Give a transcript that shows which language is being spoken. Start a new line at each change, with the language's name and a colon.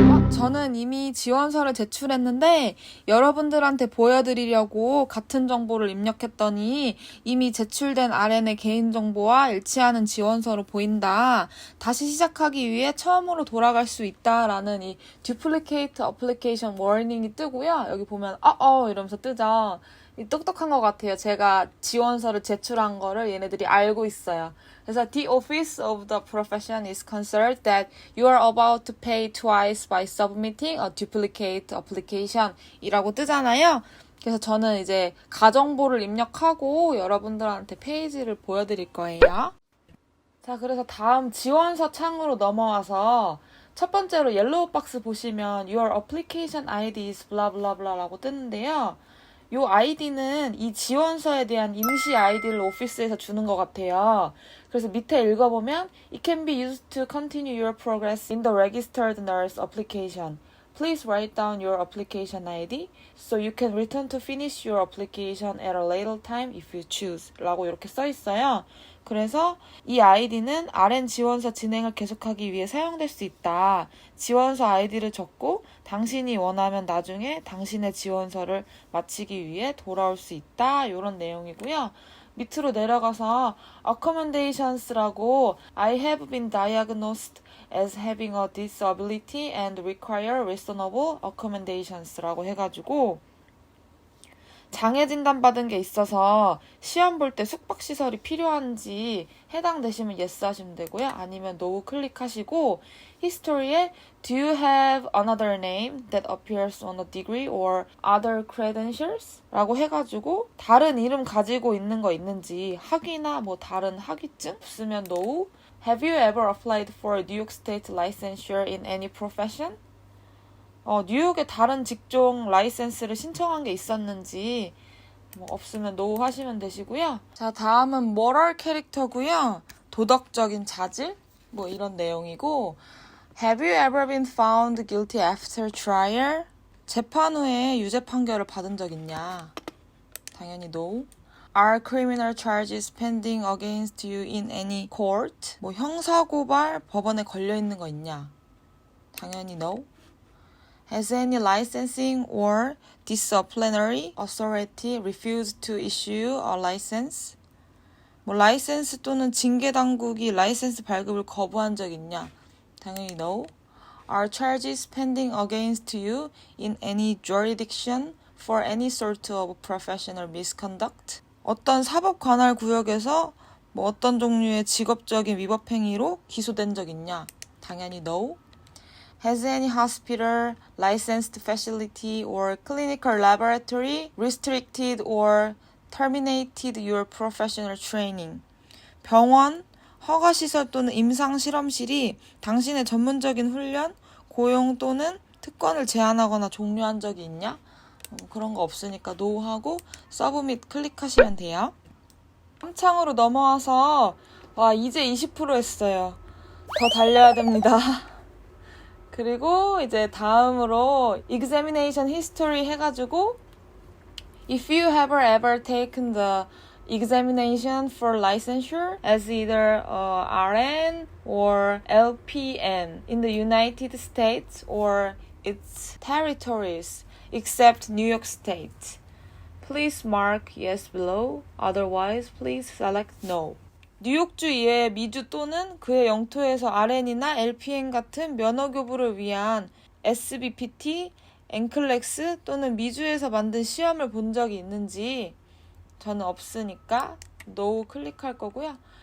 Korean: 저는 이미 지원서를 제출했는데 여러분들한테 보여드리려고 같은 정보를 입력했더니 이미 제출된 RN의 개인정보와 일치하는 지원서로 보인다. 다시 시작하기 위해 처음으로 돌아갈 수 있다라는 이 Duplicate Application Warning이 뜨고요. 여기 보면 이러면서 뜨죠. 똑똑한 것 같아요. 제가 지원서를 제출한 거를 얘네들이 알고 있어요. 그래서
English: The Office of the Profession is concerned that you are about to pay twice by submitting a duplicate application
Korean: 이라고 뜨잖아요. 그래서 저는 이제 가정보를 입력하고 여러분들한테 페이지를 보여드릴 거예요. 자, 그래서 다음 지원서 창으로 넘어와서 첫 번째로 옐로우 박스 보시면
English: Your application ID is blah blah blah
Korean: 라고 뜨는데요. 요 아이디는 이 지원서에 대한 임시 아이디를 오피스에서 주는 것 같아요. 그래서 밑에 읽어보면
English: It can be used to continue your progress in the registered nurse application. Please write down your application ID so you can return to finish your application at a later time if you choose
Korean: 라고 이렇게 써 있어요. 그래서 이 아이디는 RN 지원서 진행을 계속하기 위해 사용될 수 있다. 지원서 아이디를 적고 당신이 원하면 나중에 당신의 지원서를 마치기 위해 돌아올 수 있다. 이런 내용이고요. 밑으로 내려가서 accommodations라고
English: I have been diagnosed as having a disability and require reasonable accommodations
Korean: 라고 해가지고 장애 진단 받은 게 있어서 시험 볼 때 숙박시설이 필요한지 해당되시면 yes 하시면 되고요. 아니면 no 클릭하시고 history에
English: do you have another name that appears on a degree or other credentials?
Korean: 라고 해가지고 다른 이름 가지고 있는 거 있는지 학위나 뭐 다른 학위증 없으면 no.
English: Have you ever applied for New York State licensure in any profession?
Korean: 뉴욕의 다른 직종 라이센스를 신청한 게 있었는지 뭐 없으면 no 하시면 되시고요. 자, 다음은 moral 캐릭터고요. 도덕적인 자질 뭐 이런 내용이고
English: Have you ever been found guilty after trial?
Korean: 재판 후에 유죄 판결을 받은 적 있냐? 당연히 no.
English: Are criminal charges pending against you in any court?
Korean: 뭐 형사고발 법원에 걸려 있는 거 있냐? 당연히 no.
English: Has any licensing or disciplinary authority refused to issue a license?
Korean: 뭐 라이센스 또는 징계 당국이 라이센스 발급을 거부한 적 있냐? 당연히 no.
English: Are charges pending against you in any jurisdiction for any sort of professional misconduct?
Korean: 어떤 사법 관할 구역에서 뭐 어떤 종류의 직업적인 위법 행위로 기소된 적 있냐? 당연히 no.
English: Has any hospital, licensed facility, or clinical laboratory restricted or terminated your professional training?
Korean: 병원, 허가시설 또는 임상실험실이 당신의 전문적인 훈련, 고용 또는 특권을 제한하거나 종료한 적이 있냐? 그런 거 없으니까 no 하고 서브밋 클릭하시면 돼요. 3창으로 넘어와서 와 이제 20% 했어요. 더 달려야 됩니다. 그리고 이제 다음으로
English: examination history
Korean: 해가지고
English: if you have ever taken the examination for licensure as either RN or LPN in the United States or its territories except New York State, please mark yes below. Otherwise, please select no.
Korean: 뉴욕주 이외의 미주 또는 그의 영토에서 RN이나 LPN 같은 면허교부를 위한 SBPT, NCLEX 또는 미주에서 만든 시험을 본 적이 있는지 저는 없으니까 no 클릭할 거고요.